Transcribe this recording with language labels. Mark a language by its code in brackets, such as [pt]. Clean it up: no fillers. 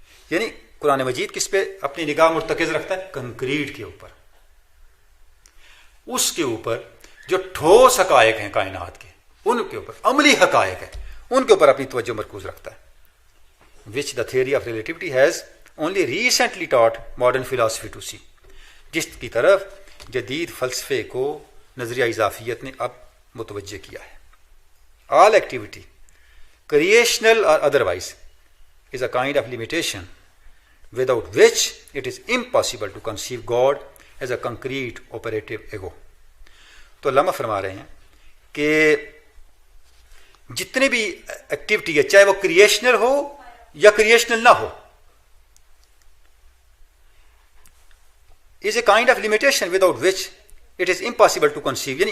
[hi] यानी कुरान मजीद किस पे अपनी निगाह मुर्तकिज़ रखता है, कंक्रीट के ऊपर, उसके ऊपर जो ठोस हकायक हैं कायनात के, उनके ऊपर अमली हकायक है, उनके ऊपर अपनी तवज्जो मरकूज रखता है। [en] Which the theory of relativity has only recently taught modern philosophy to see. [hi] जिसकी तरफ जदीद फ़लसफ़े को नज़रिया इजाफियत ने अब मुतवज्जे किया है। [en] All activity creational or otherwise is a kind of limitation without which it is impossible to conceive God as a concrete operative ego। [hi] तो अल्लामा फरमा रहे हैं कि जितने भी एक्टिविटी है, चाहे वो क्रिएशनल हो या क्रिएशनल ना हो, [en] Is a kind of limitation without which it is impossible to conceive.